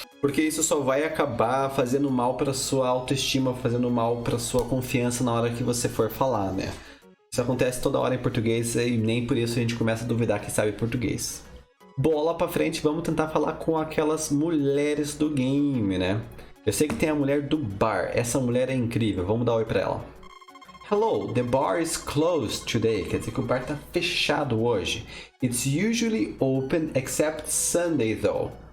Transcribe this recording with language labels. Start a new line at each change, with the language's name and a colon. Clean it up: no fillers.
Portuguese: Porque isso só vai acabar fazendo mal para sua autoestima, fazendo mal para sua confiança na hora que você for falar, né? Isso acontece toda hora em português e nem por isso a gente começa a duvidar que sabe português. Bola pra frente, vamos tentar falar com aquelas mulheres do game, né? Eu sei que tem a mulher do bar, essa mulher é incrível, vamos dar oi pra ela.
English: Hello, the bar is closed today.
Portuguese: Quer dizer que o bar tá fechado hoje.
English: It's usually open except Sunday though.